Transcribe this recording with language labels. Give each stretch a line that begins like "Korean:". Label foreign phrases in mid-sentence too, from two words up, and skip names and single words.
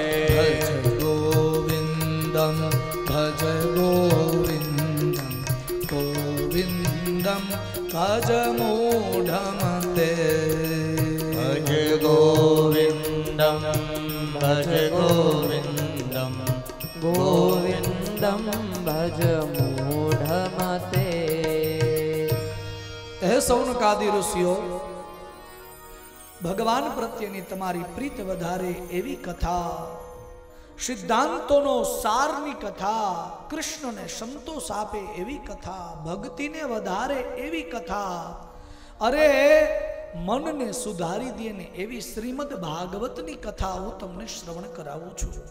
Sanskrit: भज गोविंदम भज गोविंदम, गोविंदम भज मूढ़मते। भज गोविंदम भज गोविंदम, गोविंदम भज मूढ़मते।
Gujarati: હે સૌનકાદી ઋષિઓ, ભગવાન પ્રત્યેની તમારી પ્રીત વધારે એવી કથા, સિદ્ધાંતોનો સારની કથા, કૃષ્ણને સંતોષ આપે એવી કથા, ભક્તિને વધારે એવી કથા, અરે મનને સુધારી દે ને એવી શ્રીમદ ભાગવતની કથા હું તમને શ્રવણ કરાવું છું।